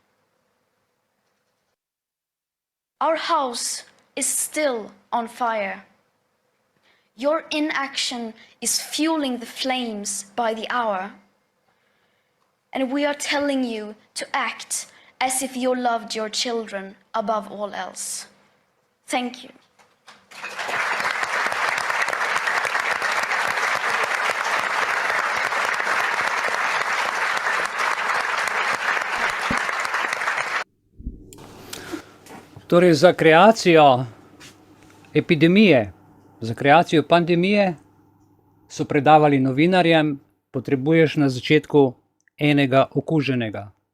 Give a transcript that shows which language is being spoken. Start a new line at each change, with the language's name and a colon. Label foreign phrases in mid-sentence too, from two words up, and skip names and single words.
English: Our house is still on fire. Your inaction is fueling the flames by the hour. And we are telling you to act as if you loved your children above all else. Thank you.
Slovenian: Torej, za kreacijo epidemije, za kreacijo pandemije so predavali novinarjem, potrebuješ na začetku enega okuženega.